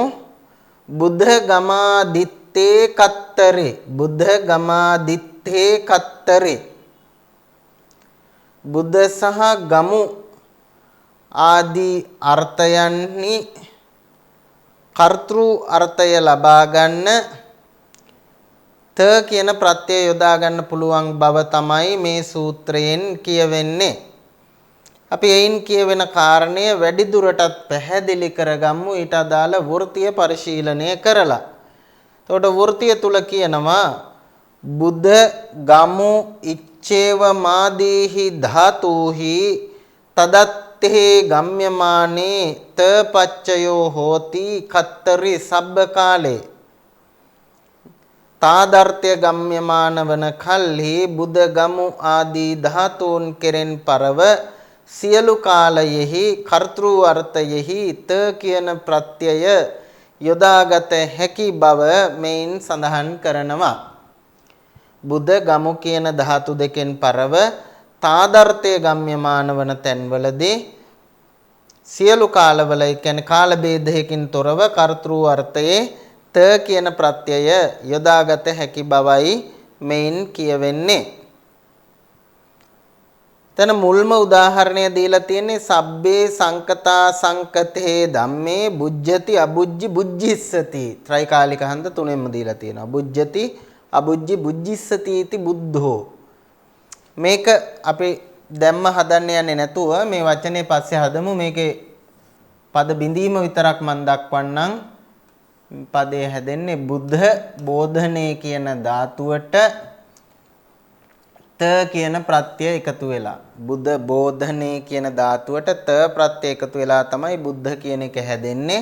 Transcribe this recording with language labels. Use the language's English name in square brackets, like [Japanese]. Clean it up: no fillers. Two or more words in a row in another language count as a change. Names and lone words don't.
[Pali] බුද්ධ ගමාදිත්තේ කත්තරේ බුද්ධ ගමාදිත්තේ කත්තරේ [Sinhala] බුද්ධ සහ ගමු ආදී අර්ථයන්හි කර්තෘ අර්ථය ලබා ගන්න ත කියන ප්‍රත්‍යය යොදා ගන්න පුළුවන් බව තමයි මේ සූත්‍රයෙන් කියවෙන්නේ. අපි එයින් කියවෙන කාරණය වැඩි දුරටත් පැහැදිලි කරගමු ඊට අදාළ වෘත්තීය පරිශීලනය කරලා. එතකොට වෘත්තීය තුල කියනවා [Pali] බුද්ධ ගමු ඉච්ඡේව මාදීහි ධාතුහි තදත්තේ ගම්යමානේ තපච්චයෝ හෝති කත්තරි සබ්බ කාලේ [Sinhala] තාදර්ථය ගම්යමාන වන කල්හි බුද්ධ ගමු ආදී ධාතුන් කෙරෙන් පරව සියලු කාලයෙහි කර්තෘ අර්ථයෙහි ත කියන ප්‍රත්‍යය යොදාගත හැකි බව මෙයින් සඳහන් කරනවා. බුද්ධ ගමු කියන ධාතු දෙකෙන් පරව තාදර්ථය ගම්යමාන වන තැන්වලදී සියලු කාලවල කියන්නේ කාල ભેදයකින් තොරව කර්තෘ අර්ථයේ ත කියන ප්‍රත්‍යය යොදාගත හැකි බවයි මෙයින් කියවෙන්නේ. තන මුල්ම උදාහරණය දීලා තියෙන්නේ [Pali] සබ්බේ සංකතා සංකතේ ධම්මේ බුජ්ජති අබුජ්ජි බුජ්ජිස්සති. [Sinhala] ත්‍රිකාලික හන්ද තුනෙන්ම දීලා තියෙනවා. [Pali] බුජ්ජති අබුජ්ජි බුජ්ජිස්සති इति බුද්ධෝ. [Sinhala] මේක අපි දැම්ම හදන්න යන්නේ නැතුව මේ වචනේ පස්සේ හදමු. මේකේ පද බිඳීම විතරක් මම දක්වන්නම්. පදේ හැදෙන්නේ [Pali] බුද්ධ බෝධනේ [Sinhala] කියන ධාතුවට ත කියන ප්‍රත්‍යය එකතු වෙලා [Pali] බුද්ධ බෝධනේ [Sinhala] කියන ධාතුවට ත ප්‍රත්‍යය එකතු වෙලා තමයි බුද්ධ කියන එක හැදෙන්නේ.